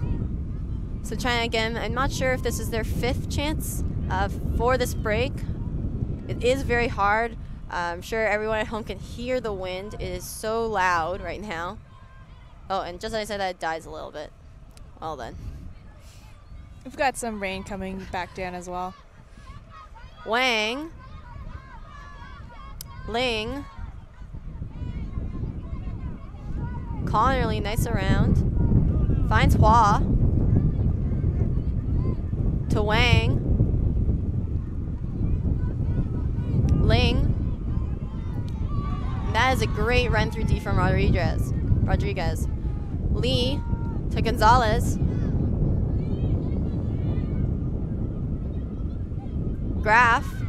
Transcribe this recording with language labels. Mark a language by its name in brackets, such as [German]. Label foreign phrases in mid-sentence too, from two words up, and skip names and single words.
[English] So China again, I'm not sure if this is their 5th chance for this break. It is very hard. I'm sure everyone at home can hear the wind. It is so loud right now. Oh, and just as I said that, it dies a little bit. Well then. We've got some rain coming back down as well. Wang. Ling. Connerly, nice around. Finds Hua. To Wang. Ling. And that is a great run through D from Rodriguez. Lee to Gonzalez. Graf.